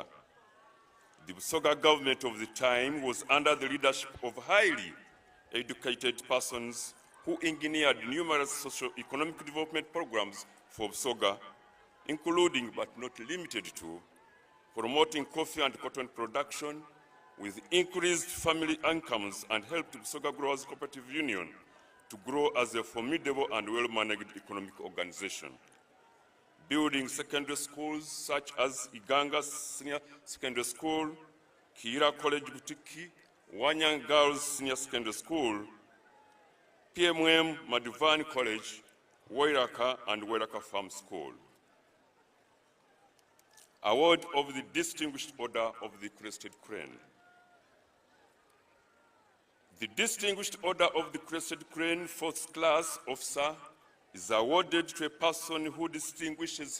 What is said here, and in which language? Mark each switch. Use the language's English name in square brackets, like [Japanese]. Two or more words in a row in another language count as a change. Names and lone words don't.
[English] The Busoga government of the time was under the leadership of highly educated persons who engineered numerous socio-economic development programs for Busoga, including but not limited to promoting coffee and cotton production with increased family incomes, and helped Busoga Growers Cooperative Union to grow as a formidable and well-managed economic organization. Building secondary schools such as Iganga Senior Secondary School, Kira College Butiki, Wanyang Girls Senior Secondary School, PMM Madivan College, Wairaka, and Wairaka Farm School. Award of the Distinguished Order of the Crested Crane. The Distinguished Order of the Crested Crane Fourth Class Officer is awarded to a person who distinguishes